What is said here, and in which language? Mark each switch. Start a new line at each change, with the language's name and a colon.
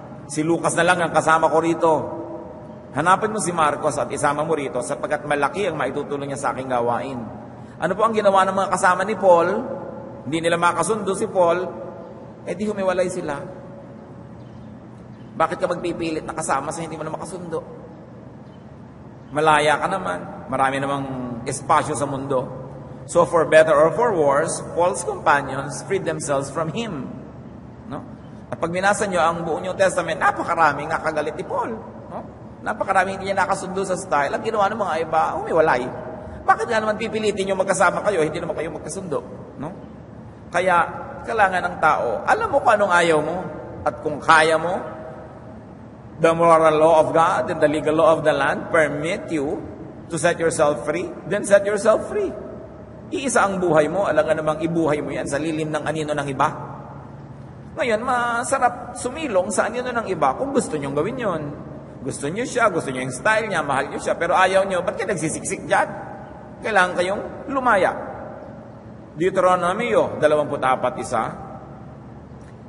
Filipino: Si Lucas na lang ang kasama ko rito. Hanapin mo si Marcos at isama mo rito sapagkat malaki ang maitutulong niya sa aking gawain. Ano po ang ginawa ng mga kasama ni Paul? Hindi nila makasundo si Paul, di humiwalay sila. Bakit ka magpipilit na kasama sa hindi mo na makasundo? Malaya ka naman. Marami namang espasyo sa mundo.
English: So for better or for worse, Paul's companions freed themselves from him.
Filipino: No? At pag binasa nyo ang buong New Testament, napakarami nga kagalit ni Paul. No? Napakarami hindi niya nakasundo sa style. Ang ginawa ng mga iba, humiwalay. Bakit nga naman pipilitin nyo magkasama kayo, hindi naman kayo magkasundo? No? Kaya, kailangan ng tao, alam mo kung anong ayaw mo, at kung kaya mo,
English: the moral law of God and the legal law of the land permit you to set yourself free, then set yourself free.
Filipino: Iisa ang buhay mo, alam nga namang ibuhay mo yan sa lilim ng anino ng iba. Ngayon, masarap sumilong sa anino ng iba kung gusto nyong gawin yon. Gusto nyo siya, gusto nyo yung style niya, mahal nyo siya, pero ayaw nyo, ba't kayo nagsisiksik dyan? Kailangan kayong lumaya. Deuteronomy 24:1.